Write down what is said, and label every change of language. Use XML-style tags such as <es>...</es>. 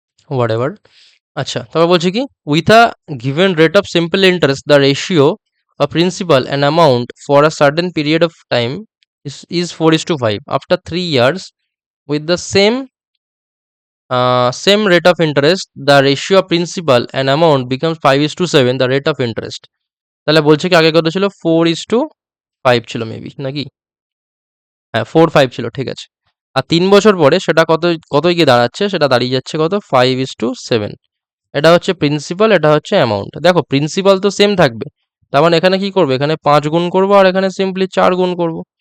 <en>Whatever.</en> <bn>আচ্ছা তারপর বলছি কি</bn> <en>With a given rate of simple interest the ratio of principal and amount for a certain period of time is 4:5. After 3 years with the same rate of interest, the ratio of principal and amount becomes 5:7, the rate of interest.</en> <bn>তাহলে বলছে কি আগে কত ছিল 4:5 ছিল maybe নাকি, হ্যাঁ 4:5 ছিল, ঠিক আছে। আর 3 বছর পরে সেটা কতই গিয়ে দাঁড়াচ্ছে, সেটা দাঁড়িয়ে যাচ্ছে কত 5:7। এটা হচ্ছে প্রিন্সিপাল, এটা হচ্ছে অ্যামাউন্ট। দেখো প্রিন্সিপাল তো সেম থাকবে, তার মানে এখানে কি করবো, এখানে 5 গুণ করবো আর এখানে সিম্পলি 4 গুণ করবো।</bn>